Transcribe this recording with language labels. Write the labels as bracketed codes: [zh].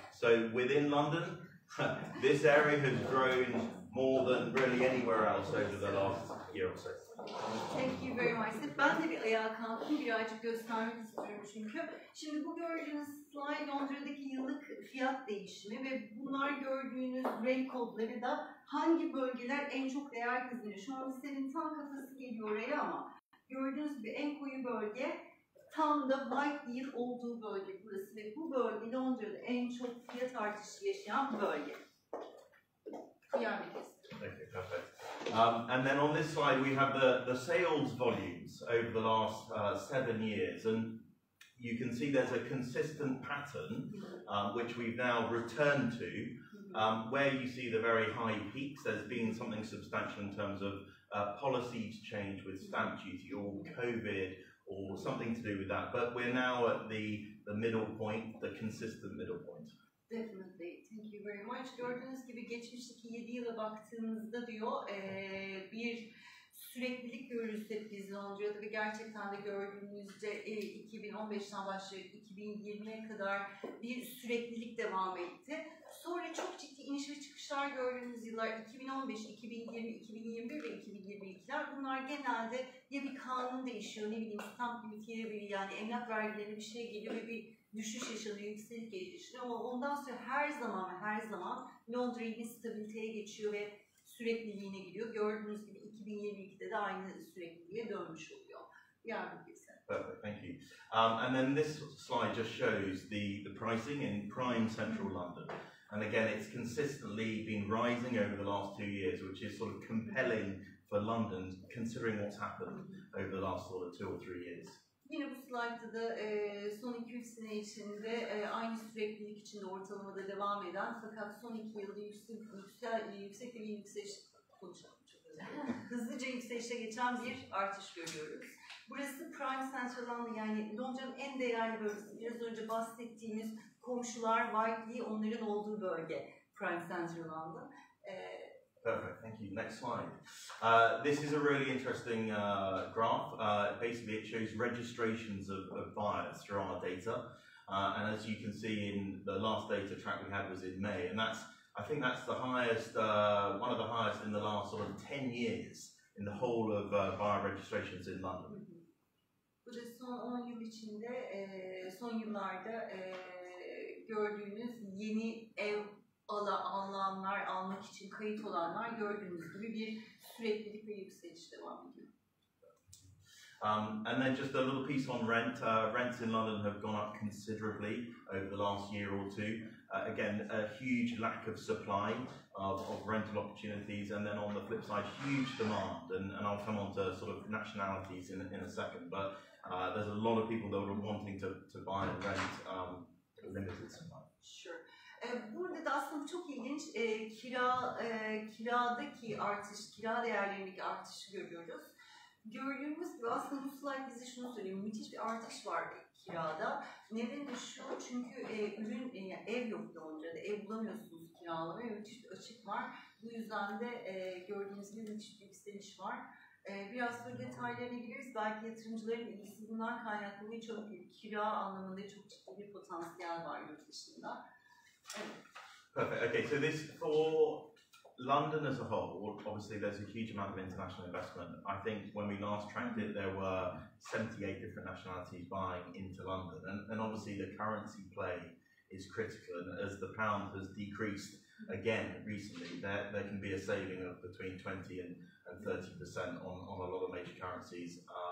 [en] So within London, this area has grown more than really anywhere else over the last year or so. Thank you very much. [tr] Ben de bir ayağa kalktım, birazcık göstermek istiyorum çünkü. Şimdi bu gördüğünüz slide Londra'daki yıllık fiyat değişimi ve bunlar gördüğünüz renk kodları da hangi bölgeler en çok değer kazanıyor. Şu an senin tam kafası geliyor oraya ama gördüğünüz gibi en koyu bölge tam da Whiteley olduğu bölge burası ve bu bölge Londra'da en çok fiyat artışı yaşayan bölge. Diğer bir kez. [en] Okay, perfect. And then on this slide we have the sales volumes over the last 7 years, and you can see there's a consistent pattern which we've now returned to, where you see the very high peaks. There's been something substantial in terms of policies change with stamp duty or COVID or something to do with that, but we're now at the middle point, the consistent middle point. Definitely. Thank you very much. [tr] Gördüğünüz gibi geçmişteki 7 yıla baktığınızda diyor bir süreklilik görürüz hep biz Londra'da ve gerçekten de gördüğünüzde 2015'ten başlayıp 2020'ye kadar bir süreklilik devam etti. Sonra çok ciddi iniş ve çıkışlar gördüğünüz yıllar 2015, 2020, 2021 ve 2022'ler. Bunlar genelde ya bir kanun değişiyor, ne bileyim stamp limitiyle bir yani emlak vergilerine bir şey geliyor ve bir düşüş yaşanıyor, yükselik gelişiyor ama ondan sonra her zaman Londra yine stabiliteye geçiyor ve sürekliliğine gidiyor. Gördüğünüz gibi 2022'de de aynı sürekliliğe dönmüş oluyor. Diğer bir kesim. [en] Perfect, thank you. And then this slide just shows the pricing in prime central London. And again, it's consistently been rising over the last 2 years, which is sort of compelling for London, considering what's happened over the last sort of 2 or 3 years. [tr] Yine bu slaytta da son 2-3 sene içinde aynı süreklilik içinde ortalamada devam eden fakat son 2 yılda yüksek bir yükseliş konuşalım çok hızlıca yükselişe geçen bir artış görüyoruz. Burası Prime Central London yani Londra'nın en değerli bölgesi. Biraz önce bahsettiğimiz komşular Whiteley onların olduğu bölge Prime Central London. [en] Perfect, thank you. Next slide. This is a really interesting graph. Basically, it shows registrations of buyers through our data. And as you can see in the last data track we had was in May. And I think that's the highest, one of the highest in the last sort of 10 years in the whole of buyer registrations in London. [tr] Bu da son 10 yıl içinde, son yıllarda gördüğünüz yeni ev alanlar, almak için kayıt olanlar gördüğünüz gibi bir süreklilik ve yükseliş devam ediyor. [en] And then just a little piece on rent. Rents in London have gone up considerably over the last year or two. Again, a huge lack of supply of rental opportunities, and then on the flip side, huge demand. And I'll come on to sort of nationalities in a second, but there's a lot of people that are wanting to buy and rent limited supply. Sure. [tr] Burada da aslında çok ilginç kiradaki artış, kira değerlerindeki artışı görüyoruz. Gördüğümüz gibi aslında bu slide bize şunu söylüyor, müthiş bir artış var kirada. Nedeni şu, çünkü ürün, yani ev yok Londra'da, ev bulamıyorsunuz kiralamaya, müthiş bir açık var. Bu yüzden de gördüğünüz gibi müthiş bir yükseliş var. Biraz sonra detaylarına gireriz, belki yatırımcıların ilgisi bundan kaynaklı çok kira anlamında çok ciddi bir potansiyel var yurt dışında. [en] Perfect. Okay, so this for London as a whole, obviously there's a huge amount of international investment. I think when we last tracked it, there were 78 different nationalities buying into London, and obviously the currency play is critical. And as the pound has decreased again recently, there can be a saving of between 20 and 30% on a lot of major currencies.